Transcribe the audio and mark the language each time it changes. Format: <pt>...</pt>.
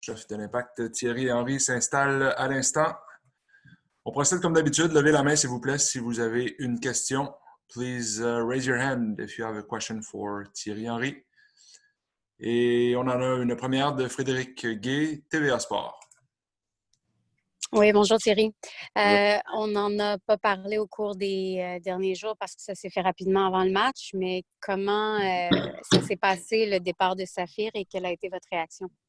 <fr>chef de l'Impact Thierry Henry s'installe à l'instant. On procède comme d'habitude. Levez la main, s'il vous plaît, si vous avez une question.</fr> <en>Please raise your hand if you have a question for Thierry Henry.</en> <fr>Et on en a une première de Frédéric Gay, TVA Sport. Oui, bonjour Thierry. On n'en a pas parlé au cours des derniers jours parce que ça s'est fait rapidement avant le match, mais comment ça s'est passé le départ de Saphir et quelle a été votre réaction?</fr>